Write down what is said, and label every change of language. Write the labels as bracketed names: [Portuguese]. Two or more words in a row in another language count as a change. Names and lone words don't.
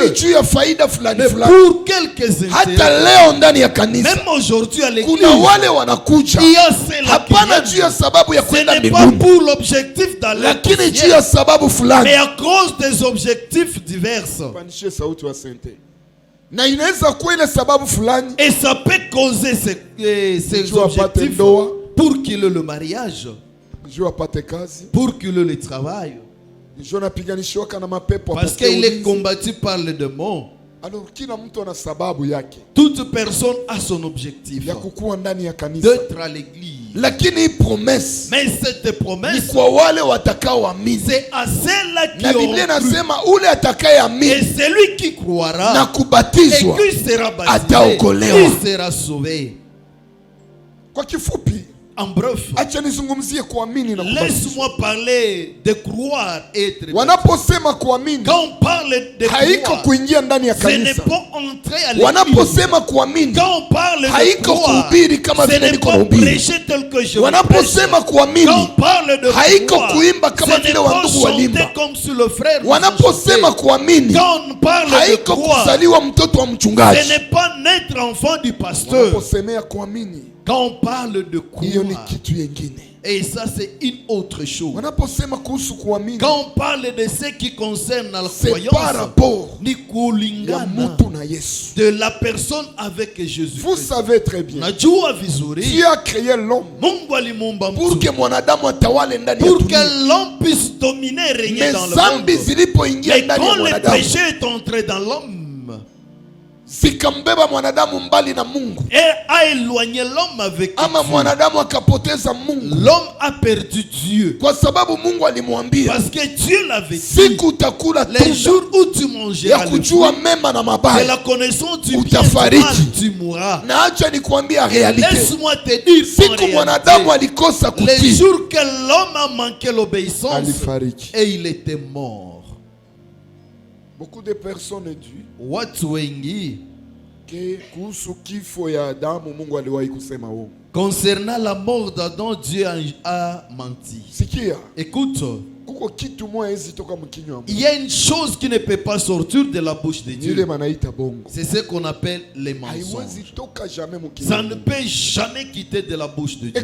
[Swahili] Lakini juu ya faida fulani [French] mais [Swahili] fulani. [French] Pour quelques intérêts. [Swahili] Hata leo ndani ya kanisa, [French] même aujourd'hui à l'église, [Swahili] kuna wale wanakuja. [French] Il y a celle [Swahili] hapana juu ya sababu ya kwenda mbinguni. [French] Ce n'est pas pour l'objectif d'aller. [Swahili] Lakini juu ya sababu fulani. [French] Mais à cause des objectifs divers. Sauti wa sente. [Swahili] Na inaweza kuwa ile sababu fulani. [French] Et ça peut causer ces objectifs pour qu'il ait le mariage, pour qu'il ait le travail, parce qu'il est combattu par les démons. [Swahili] Alors kila mtu ana sababu yake. [French] Toute personne a son objectif [Swahili] ya kukuwa ndani ya kanisa, [French] d'être à l'église. [Swahili] Lakini promesse, [French] mais cette promesse, [Swahili] ni kwa wale watakaoamini. [French] C'est à ceux-là qui [Swahili] na Biblia inasema ule atakayeamini, [French] et celui qui croira [Swahili] na kubatizwa, [French] et qui sera baptisé, [Swahili] ataokolewa, [French] il sera sauvé. [Swahili] Kwa kifupi, [French] en bref, [Swahili] acha nizungumzie kuamini na kubatizwa. [French] Laisse-moi parler de croire et être baptisé. [Swahili] Wanaposema kuamini, [French] quand on parle de [Swahili] haiko kuingia ndani ya kanisa. [French] Ce n'est pas entrer à l'église. [Swahili] Wanaposema kuamini, [French] quand on parle de [Swahili] haiko kuhubiri kama vile niko nahubiri. Wanaposema kuamini, [French] quand on parle de [Swahili] haiko kuimba kama vile wandugu walimba. Wanaposema kuamini, [French] quand on parle [Swahili] haiko kuzaliwa mtoto wa mchungaji. [French] Ce n'est pas naître enfant du pasteur. [Swahili] Wanaposemea kuamini, [French] quand on parle de croire, et ça c'est une autre chose. Quand on parle de ce qui concerne la croyance, par rapport de la personne avec Jésus. Vous savez très bien, Dieu a créé l'homme pour que l'homme puisse dominer et régner dans le monde. Et quand le péché est entré dans l'homme, [Swahili] zikambeba mwanadamu mbali na Mungu, [French] et a éloigné l'homme avec [Swahili] ama mwanadamu akapoteza Mungu. [French] L'homme a perdu Dieu, [Swahili] kwa sababu Mungu alimwambia, [French] parce que Dieu l'avait dit, [Swahili] siku utakula [French] les jours où tu mangeras [Swahili] ya kujua mema na mabaya, [French] de la connaissance du bien et du mal, tu mourras. [Swahili] Na acha nikwambia réalité, [French] laisse-moi te dire, [Swahili] siku mwanadamu alikosa kutii, [French] les jours que l'homme a manqué l'obéissance, [Swahili] alifariki [French] et il était mort. Beaucoup de personnes disent, [Swahili] watu wengi kuhusu kifo ya Adamu Mungu aliwahi kusema uongo. [French] Concernant la mort d'Adam, Dieu a menti. [Swahili] Sikia, [French] écoute, il y a une chose qui ne peut pas sortir de la bouche de Dieu. C'est ce qu'on appelle les mensonges. Ça ne peut jamais quitter de la bouche de Dieu.